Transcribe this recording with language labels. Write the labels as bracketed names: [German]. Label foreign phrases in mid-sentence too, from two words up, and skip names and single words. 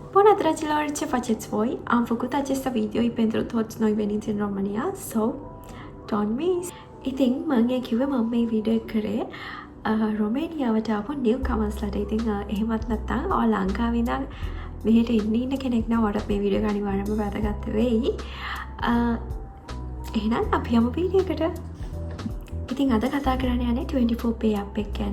[Romanian] Buongiorno dragilor, ce faceți voi? Am făcut acest video pentru toți noi veniți în România, [English] so don't miss. [Sinhala] ඉතින් මම කිව්වේ මම මේ වීඩියෝ එක කරේ රොමේනියාවට ආපු නිව්කමර්ස්ලාට. ඉතින් එහෙමත් නැත්නම් ඔය ලංකාවේ ඉඳන් මෙහෙට ඉන්න කෙනෙක් නම් ඔයාලට මේ වීඩියෝ එක අනිවාර්යයෙන්ම වැදගත් වෙයි. එහෙනම් අපි යමු වීඩියෝ එකට. ඉතින් අද කතා කරන්න යන්නේ 24pay app එක ගැන.